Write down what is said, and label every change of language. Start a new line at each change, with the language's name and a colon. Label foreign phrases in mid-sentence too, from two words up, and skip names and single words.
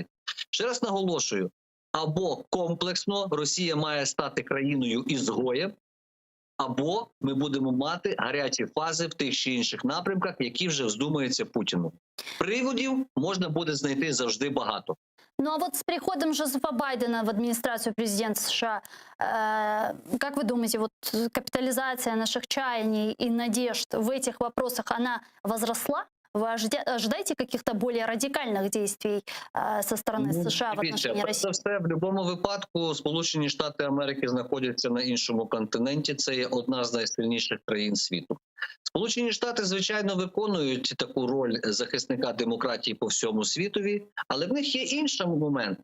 Ukrainian: Ще раз наголошую, або комплексно Росія має стати країною-ізгоєм, або ми будемо мати гарячі фази в тих чи інших напрямках, які вже вздумаються Путіну. Приводів можна буде знайти завжди багато.
Russian: Ну а вот с приходом Джозефа Байдена в администрацию президента США, как вы думаете, вот капитализация наших чаяний и надежд в этих вопросах, она возросла? Вы ожидаете каких-то более радикальних действий со сторони США в отношении Росії?
Ukrainian: Це все, в будь-якому випадку Сполучені Штати Америки знаходяться на іншому континенті. Це є одна з найсильніших країн світу. Сполучені Штати, звичайно, виконують таку роль захисника демократії по всьому світові, але в них є інший момент.